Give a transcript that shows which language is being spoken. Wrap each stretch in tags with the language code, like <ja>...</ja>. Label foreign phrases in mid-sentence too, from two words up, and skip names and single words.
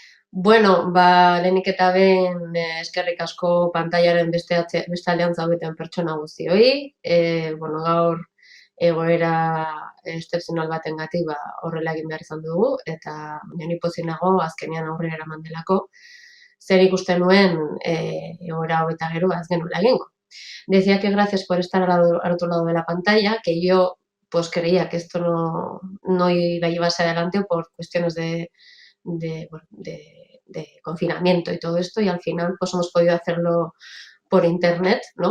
<eu>Bueno, lehenik eta behin eskerrik asko pantailaren beste aldean zaudeten pertsona guztioi. Bueno, gaur egoera excepzional batengatik horrela egin behar izan dugu, eta ni pozik nago azkenean aurrera eraman delako, zer ikusten nuen egoera hau eta gero ez genuela egingo.</eu> <es>Decía que gracias por estar al otro lado de la pantalla, que yo pues creía que esto no iba a llevarse adelante por cuestiones bueno, de confinamiento y todo esto, y al final pues hemos podido hacerlo por internet, ¿no?</es>